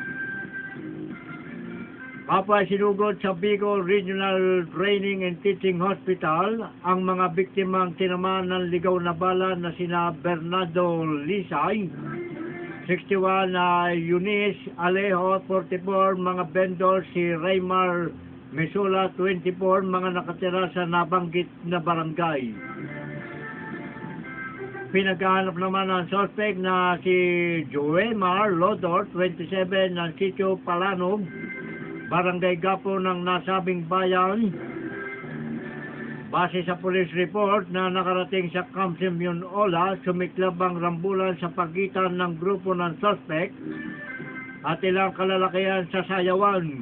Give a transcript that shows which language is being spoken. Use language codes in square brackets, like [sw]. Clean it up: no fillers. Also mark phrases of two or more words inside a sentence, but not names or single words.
[tl] Kapwa sinugod sa Bicol Regional Training and Teaching Hospital ang mga biktimang tinamaan ng ligaw na bala na sina Bernardo Lisay, 61, na Eunice Alejo, 44, mga vendor si Raymar Mesula, 24, mga nakatira sa nabanggit na barangay. Pinaghahanap naman ang suspect na si Joemar Lodor, 27, ng Sitio Palanog, Barangay Gapo ng nasabing bayan. Base sa [en] police report [tl] na nakarating sa Camp Simeon Ola, sumiklab ang rambulan sa pagitan ng grupo ng suspect at ilang kalalakihan sa sayawan.